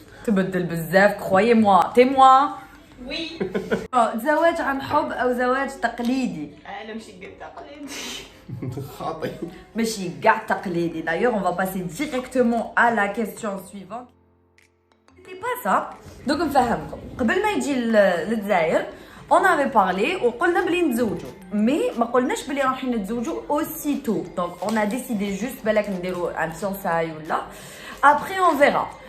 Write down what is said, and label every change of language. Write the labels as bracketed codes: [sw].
[ar] تبدل بزاف, [fr] croyez-moi. Témoin. وي [ar] زواج عن حب أو زواج تقليدي. انا ماشي قد تقليدي. خاطئ. ماشي كاع تقليدي. [fr] D'ailleurs, on va passer directement à la question suivante. C'était pas ça. [ar] Donc نفهمكم. قبل ما يجي للجزائر, [fr] on avait parlé [ar] وقلنا بلي نتزوجوا. Mais ما قلناش بلي رايحين نتزوجوا aussitôt. [fr] Donc on a décidé juste [ar] بالك نديروا [fr] un fiançailles ولا. Après on verra.